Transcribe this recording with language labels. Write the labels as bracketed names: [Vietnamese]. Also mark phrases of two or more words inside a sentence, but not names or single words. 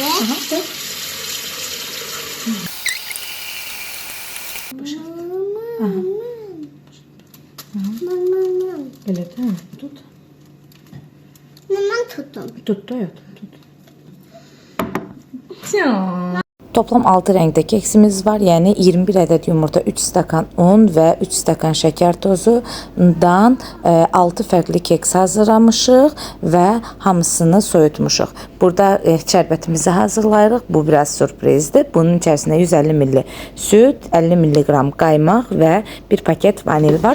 [Turkish] Aha, dök. Aha. Böyle değil mi? Tut. Hemen tuttum. Tut da yat. Tut. [Azerbaijani] Toplam 6 rəngdə keksimiz var. Yəni 21 ədəd yumurta, 3 stəkan un və 3 stəkan şəkər tozudan 6 fərqli keks hazırlamışıq və hamısını soyutmuşuq. Burada şərbətimizi hazırlayırıq. Bu biraz sürprizdir. Bunun içərisində 150 ml süt, 50 mg qaymaq və 1 paket vanil var.